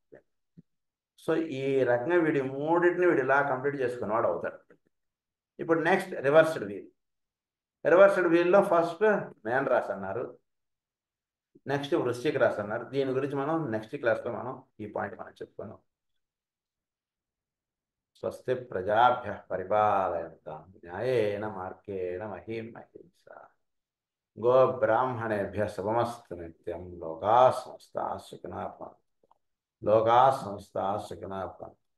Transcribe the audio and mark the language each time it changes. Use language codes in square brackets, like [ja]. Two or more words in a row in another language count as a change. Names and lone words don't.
[te] సో ఈ రకంగా వీడి మూడింటిని వీడు ఇలా కంప్లీట్ చేసుకుని వాడు అవుతాడు. [en] ఇప్పుడు next reversed wheel. reversed wheelలో [te] ఫస్ట్ మేన్ రాశి అన్నారు, నెక్స్ట్ వృశ్చిక రాశి అన్నారు. దీని గురించి మనం [en] next classలో [te] మనం ఈ పాయింట్ మనం చెప్పుకున్నాం. [sa] స్వస్తి ప్రజాభ్యః పరిపాలయంతాం న్యాయేన మార్గేణ మహీం మహీంసా గో బ్రాహ్మణేభ్యః శుభమస్తు నిత్యం లోకాః సమస్తాః సుఖినః భవంతు. లోకాః సమస్తాః సుఖినః భవంతు.